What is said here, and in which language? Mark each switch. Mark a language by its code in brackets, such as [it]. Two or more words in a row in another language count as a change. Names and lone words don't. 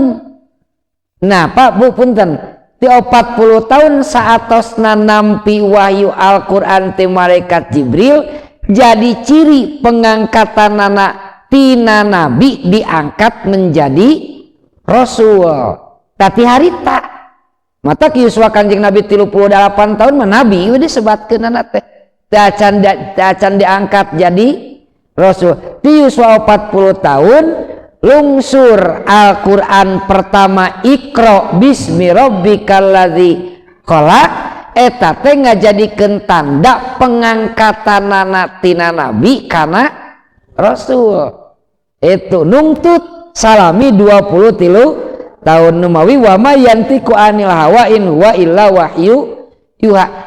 [su] Nah Pak Bu punten ti 40 tahun saatosna nampi wahyu Al-Quran ti malaikat Jibril jadi ciri pengangkatanana tina Nabi diangkat menjadi Rasul. Tapi harita mata yuswa Kanjeng Nabi 38 tahun mah Nabi udah disebatkeun anak teh acan diangkat jadi Rasul. Ti yuswa 40 tahun lungsur Al-Quran pertama [ar] اقرأ باسم ربك الذي خلق [su] eta teh ngajadikeun tanda pengangkatanana tina Nabi kana Rasul. Itu nungtut salami 23 tahun numawi [ar] وما ينطق عن الهوى إن هو إلا وحي يوحى.